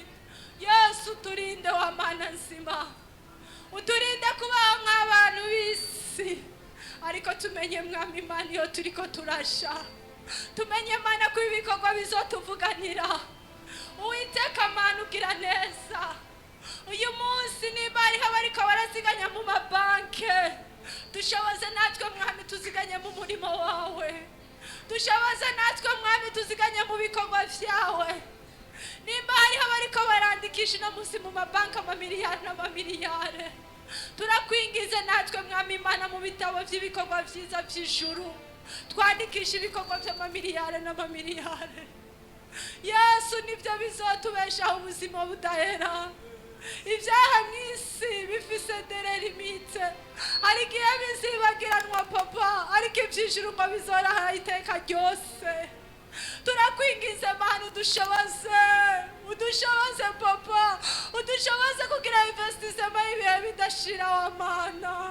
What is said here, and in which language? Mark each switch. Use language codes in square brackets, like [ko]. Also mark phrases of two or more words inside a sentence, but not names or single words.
[rn] Yesu turinde wa Mana nzima, uturinde kubaho nk'abantu b'isi, ariko tumenye Mwami Mana iyo turiko turasha, tumenye Mana ko ibikorwa bizotuvuganira. Uwiteka Mana ugira neza. Uyu munsi niba hariho abariko baraziganya mu mabanke, dushoboze natwe Mwami tuziganye mu murimo wawe. Dushoboze natwe Mwami tuziganye mu bikorwa vyawe. Nimba hariho abariko barandikisha no munsi mu mabanke amamiliyari n'amamiliyari, turakwingize natwe Mwami Mana mu bitabo vy'ibikorwa vyiza vy'ijuru, twandikisha ibikorwa vy'amamiliyari n'amamiliyari. Yesu nibyo bizotubeshaho ubuzima budahera. Ibyaha mw'isi bifise dere limite, ariko iyo bizibagiranwa Papa, ariko ivy'ijuru ngo bizoraha iteka ryose. Turakwingize Mana udushoboze Papa, udushoboze kugira investisema ibihe bidashira wa Mana.